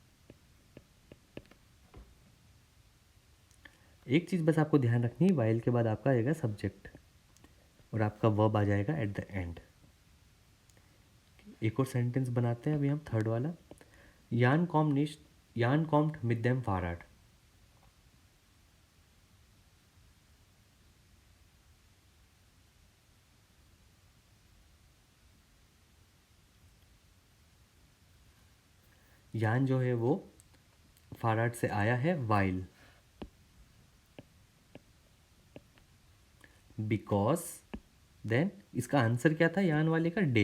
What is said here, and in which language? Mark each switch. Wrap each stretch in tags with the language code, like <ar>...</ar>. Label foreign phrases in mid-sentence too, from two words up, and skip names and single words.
<hi>एक चीज़ बस आपको ध्यान रखनी है, वाइल के बाद आपका आएगा सब्जेक्ट और आपका वर्ब आ जाएगा</hi> <en>at the end.</en> <hi>एक और सेंटेंस बनाते हैं अभी हम, थर्ड वाला।</hi> <de>Jan kommt mit dem Fahrrad।</de> <hi>यान जो है वो फाराड से आया है वाइल, बिकॉज, देन इसका आंसर क्या था यान वाले का, डे।</hi>